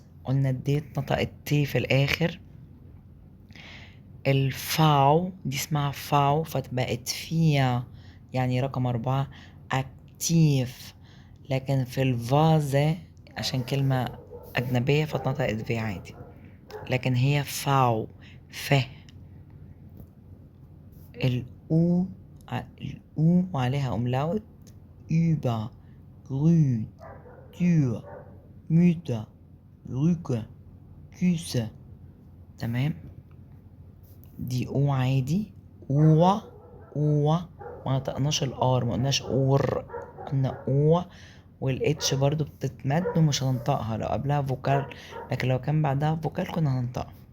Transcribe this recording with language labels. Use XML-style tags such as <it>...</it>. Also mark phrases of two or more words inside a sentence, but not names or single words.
<ar>قلنا الدي اتنطقت تي في الآخر. الفاو دي اسمها فاو فبقت فيا يعني رقم 4 اكتيف، لكن في الفازة عشان كلمة أجنبية فاتنطقت في عادي، لكن هي فاو ف. الأو الأو وعليها أملاوت</ar> <de>über grün tür mütter rücke küsse.</de> <ar>تمام. دي او عادي او ما نطقناش الار، ما قلناش اور، قلنا او. والاتش برضو بتتمد ومش هننطقها لو قبلها فوكال، لكن لو كان بعدها فوكال كنا هننطقها.</ar>